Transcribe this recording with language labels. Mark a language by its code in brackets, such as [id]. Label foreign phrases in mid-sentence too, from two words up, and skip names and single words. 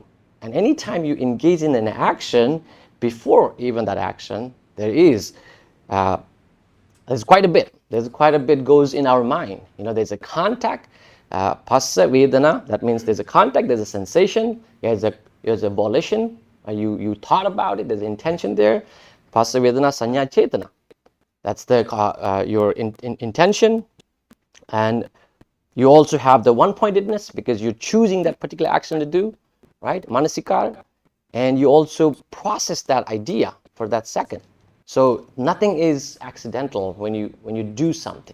[en] And anytime you engage in an action, before even that action, there's quite a bit. There's quite a bit goes in our mind. There's a contact, [pi] phassa vedana. [en] That means there's a contact, there's a sensation, there's a volition. You thought about it. There's intention there. [pi] Phassa vedana sanya chetana. [en] That's your intention, and you also have the one-pointedness because you're choosing that particular action to do, right? Manasikar, and you also process that idea for that second. So nothing is accidental when you do something.